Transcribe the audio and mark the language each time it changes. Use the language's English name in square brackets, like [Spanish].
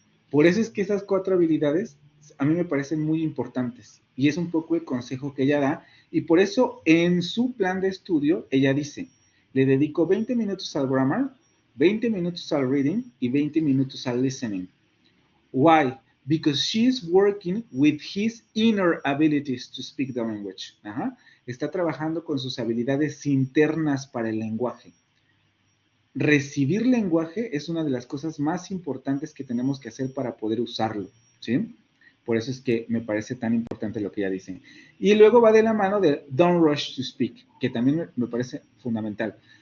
[Spanish] Por eso es que esas 4 habilidades a mí me parecen muy importantes y es un poco el consejo que ella da, y por eso en su plan de estudio ella dice, le dedico 20 minutos al grammar, 20 minutos al reading y 20 minutos al listening. [English] Why? Because she's working with his inner abilities to speak the language. [Spanish] Está trabajando con sus habilidades internas para el lenguaje. recibir lenguaje es una de las cosas más importantes que tenemos que hacer para poder usarlo, ¿sí? Por eso es que me parece tan importante lo que ella dice. Y luego va de la mano de [English] don't rush to speak, [Spanish] que también me parece fundamental.